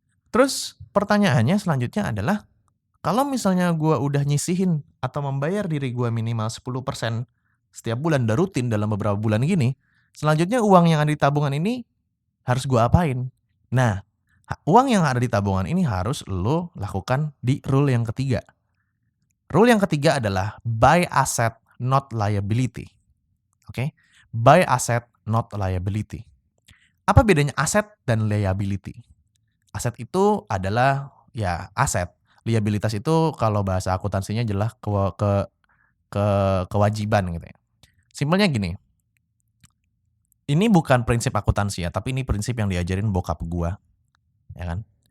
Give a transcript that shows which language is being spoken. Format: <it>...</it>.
<id>Terus pertanyaannya selanjutnya adalah, kalau misalnya gua udah nyisihin atau membayar diri gua minimal 10% setiap bulan, udah rutin dalam beberapa bulan gini, selanjutnya uang yang ada di tabungan ini harus gua apain? Nah, uang yang ada di tabungan ini harus lo lakukan di rule yang ketiga. Rule yang ketiga adalah</id> <en>buy asset, not liability.</en> <id>Oke?</id> <en>Buy asset, not liability.</en> <id>Apa bedanya aset dan liability? Aset itu adalah ya aset. Liabilitas itu kalau bahasa akuntansinya jelas kewajiban gitu ya. Simpelnya gini, ini bukan prinsip akuntansi ya, tapi ini prinsip yang diajarin bokap gua, ya kan?</id>